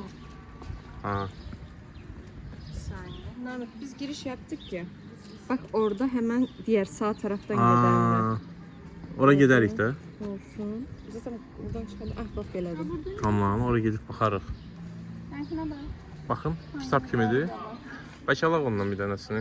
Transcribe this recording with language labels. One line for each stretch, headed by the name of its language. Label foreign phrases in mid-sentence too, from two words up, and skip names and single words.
Turkish: Ha. Bir saniye. Nerede? Biz giriş yaptık ya. Bak orada hemen diğer sağ taraftan gidenler.
Azerbaijani: Aa, oraya gedərik də.
Turkish: Olsun. Zaten buradan çıkalım. Ah bak gelelim.
Azerbaijani: Tamam, oraya gedib baxarıq.
Turkish: Ben şuna bak.
Azerbaijani: Baxın, kitab kimidir? Bəlkə alaq ondan bir dənəsini.